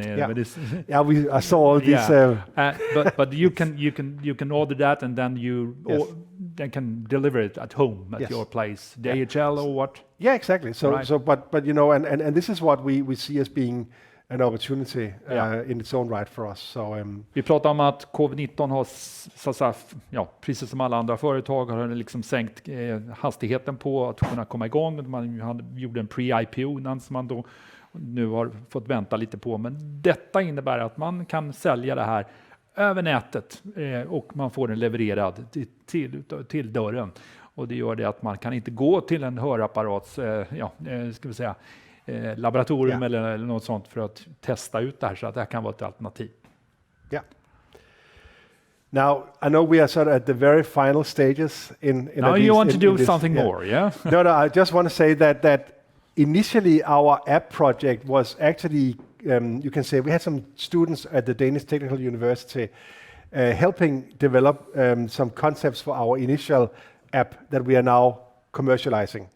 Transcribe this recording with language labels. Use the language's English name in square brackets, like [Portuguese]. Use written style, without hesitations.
[English] I saw all these. But you can order that, and then they can deliver it at home at your place, DHL or what? Yeah, exactly. But and this is what we see as being an opportunity in its own right for us. So, [Swedish] vi pratar om att covid-19 har, så att säga, precis som alla andra företag, har liksom sänkt hastigheten på att kunna komma igång. Man gjorde en pre-IPO innan som man då nu har fått vänta lite på. Men detta innebär att man kan sälja det här över nätet och man får den levererad till dörren. Och det gör det att man kan inte gå till en hörapparats, ska vi säga, laboratorium eller något sånt för att testa ut det här, så att det här kan vara ett alternativ. [English] Yeah. Now, I know we are sort of at the very final stages in now you want to do something more, yeah? No, I just want to say that initially our app project was actually, you can say, we had some students at the Danish Technical University helping develop some concepts for our initial app that we are now commercializing.